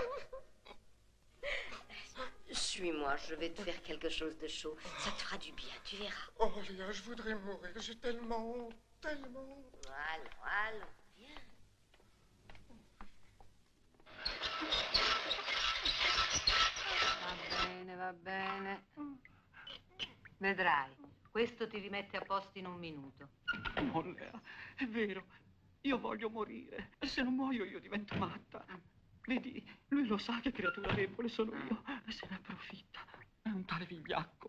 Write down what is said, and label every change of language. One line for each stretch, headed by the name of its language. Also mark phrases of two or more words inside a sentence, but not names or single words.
French: Suis-moi, je vais te faire quelque chose de chaud. Ça te fera du bien, tu verras. Oh, Léa, je voudrais mourir. J'ai tellement honte. tellement. Allons, viens.
Italian: Va bene. Vedrai, questo ti rimette a posto in un minuto. No, Lea, è vero. Io voglio morire. E se non muoio io divento matta. Vedi, lui lo sa che creatura debole sono io. E se ne approfitta. È un tale vigliacco.